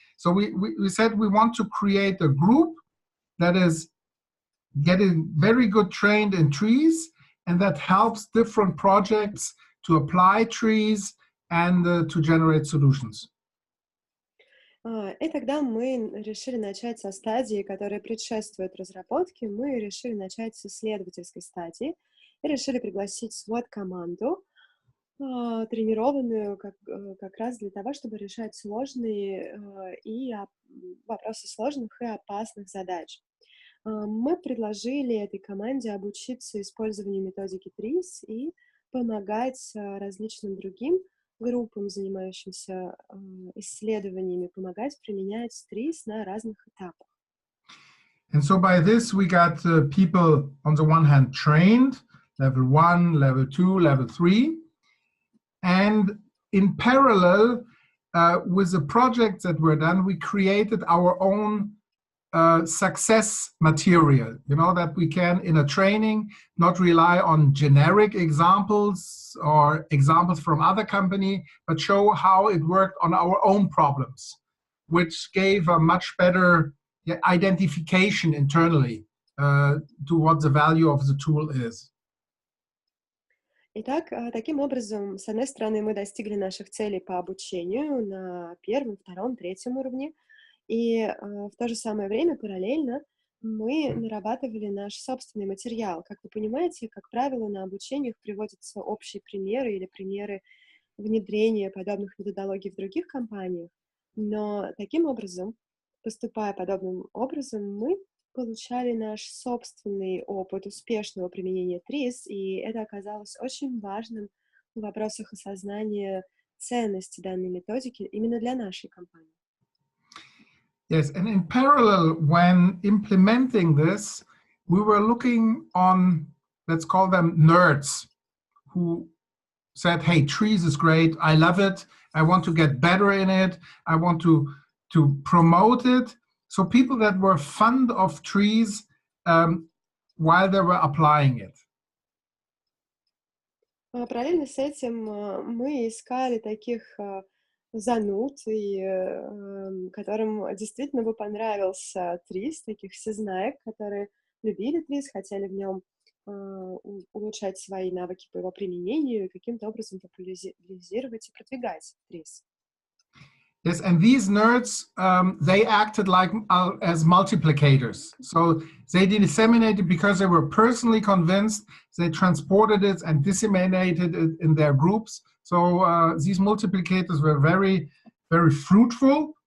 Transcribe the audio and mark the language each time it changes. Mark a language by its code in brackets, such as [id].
[en] So we said we want to create a group that is getting very good trained in TRIZ, and that helps different projects to apply TRIZ and to generate solutions. [ru] И тогда мы решили начать со стадии, которая предшествует разработке. Мы решили начать с исследовательской стадии и решили пригласить SWOT-команду, тренированную как раз для того, чтобы решать сложные вопросы сложных и опасных задач. Мы предложили этой команде обучиться использованию методики ТРИЗ и помогать различным другим группам, занимающимся исследованиями, помогать применять ТРИЗ на разных этапах. [en] And so by this we got people on the one hand trained, level 1, level 2, level 3, and in parallel with the projects that were done, we created our own success material, you know, that we can in a training not rely on generic examples or examples from other company, but show how it worked on our own problems, which gave a much better identification internally to what the value of the tool is. [ru] Итак, таким образом, с одной стороны, мы достигли наших целей по обучению на 1, 2, 3 уровне, и в то же самое время, параллельно, мы нарабатывали наш собственный материал. Как вы понимаете, как правило, на обучениях приводятся общие примеры или примеры внедрения подобных методологий в других компаниях. Но таким образом, поступая подобным образом, мы получали наш собственный опыт успешного применения ТРИЗ, и это оказалось очень важным в вопросах осознания ценности данной методики именно для нашей компании. [en] Yes, and in parallel, when implementing this, we were looking on, let's call them nerds, who said, hey, TRIZ is great, I love it, I want to get better in it, I want to promote it. So people that were fond of TRIZ while they were applying it. [ru] Параллельно с этим мы искали таких зануд, и которым действительно бы понравился ТРИЗ, таких всезнаек, которые любили ТРИЗ, хотели в нем улучшать свои навыки по его применению и каким-то образом популяризировать и продвигать ТРИЗ. [en] Yes, and these nerds, they acted like as multiplicators. So they disseminated because they were personally convinced, they transported it and disseminated it in their groups. So these multiplicators were very, very fruitful.